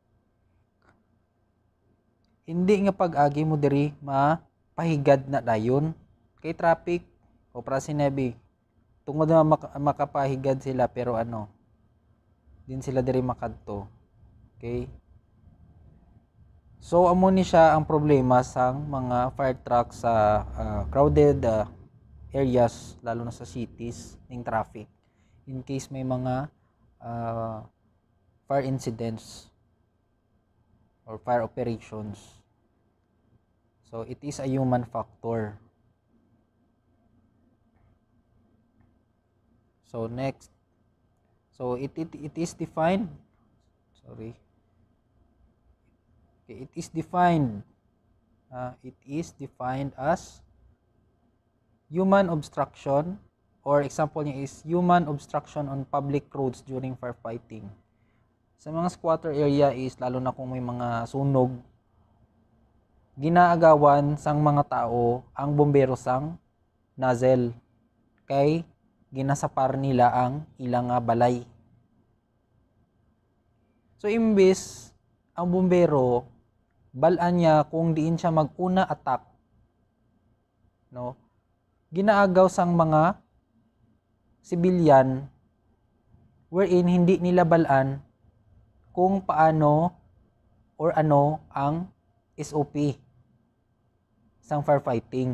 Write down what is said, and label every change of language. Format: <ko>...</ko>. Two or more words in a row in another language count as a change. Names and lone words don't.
<hil>Hindi nga pag-agi mo diri mapahigad na dayon kay traffic o para sinabi tungod na makapahigad sila, pero ano din sila diri makadto. Okay, So amo ni siya ang problema sa mga</hil> <en>fire truck</en> <hil>sa</hil> <en>crowded areas,</en> <hil>lalo na sa</hil> <en>cities ning traffic, in case</en> <hil>may mga</hil> <en>fire incidents or fire operations. So it is a human factor. So next, so it is defined, sorry, okay, it is defined as human obstruction,</en> <hil>or example niya</hil> <en>is human obstruction on public roads during firefighting.</en> <hil>Sa mga</hil> <en>squatter area</en> <hil>is lalo na kung may mga sunog, ginaagawan sang mga tao ang bombero sang nozzle kay ginasapar nila ang ilang balay. So imbis ang bombero balaan niya kung diin siya mag-una attack, no, ginaagaw sang mga civilian wherein hindi nila balaan kung paano or ano ang SOP sang firefighting.</hil>